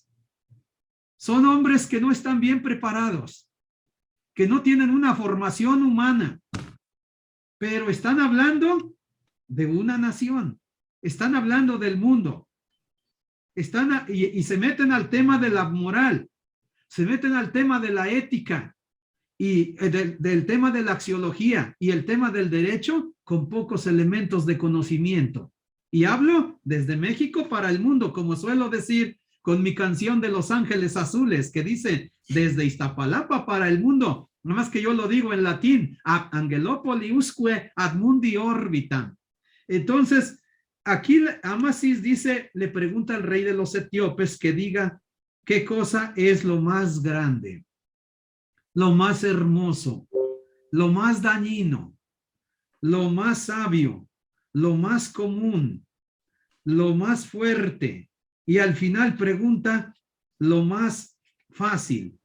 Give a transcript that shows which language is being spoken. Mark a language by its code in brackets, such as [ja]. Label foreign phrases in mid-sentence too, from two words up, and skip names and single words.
[es] Son hombres que no están bien preparados, que no tienen una formación humana, pero están hablando de una nación, están hablando del mundo, y se meten al tema de la moral, se meten al tema de la ética, y del tema de la axiología y el tema del derecho con pocos elementos de conocimiento. Y hablo desde México para el mundo, como suelo decir con mi canción de Los Ángeles Azules, que dice desde Iztapalapa para el mundo, nada más que yo lo digo en latín, [la] ab angelopoli usque ad mundi orbitam. [es] Entonces, aquí Amasis dice, le pregunta al rey de los etíopes que diga qué cosa es lo más grande. lo más hermoso, lo más dañino, lo más sabio, lo más común, lo más fuerte, y al final pregunta lo más fácil.